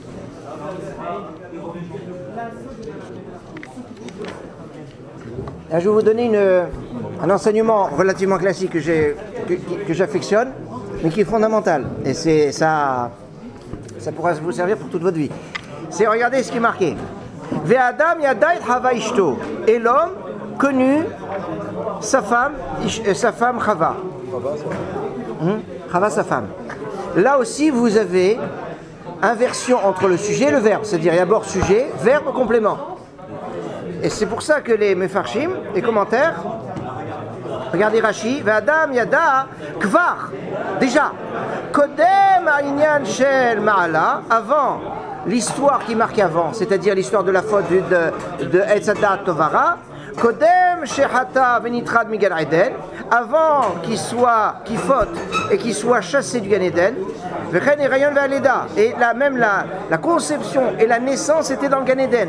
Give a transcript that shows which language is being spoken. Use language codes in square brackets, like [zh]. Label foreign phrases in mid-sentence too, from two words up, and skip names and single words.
[fr] Là, je vais vous donner un enseignement relativement classique que j'affectionne, mais qui est fondamental. Et ça pourra vous servir pour toute votre vie. C'est, regardez ce qui est marqué. [he] והאדם ידע חוה אשתו. [fr] Et l'homme connu sa femme Chava. Chava, sa femme. Là aussi, vous avez inversion entre le sujet et le verbe. C'est-à-dire, d'abord sujet, verbe, complément. Et c'est pour ça que les mefarshim, les commentaires, regardez Rashi, [he] והאדם ידע כבר, [fr] déjà, [he] קודם העניין של מעלה, [fr] avant l'histoire qui marque avant, c'est-à-dire l'histoire de la faute de Etzadat Tovara, [he] קודם שחטא ונטרד מגן עדן, [fr] avant qu'il faute et qu'il soit chassé du Gan Eden, [he] וכן את ההריון והלידה, [fr] et même la conception et la naissance étaient dans le Gan Eden.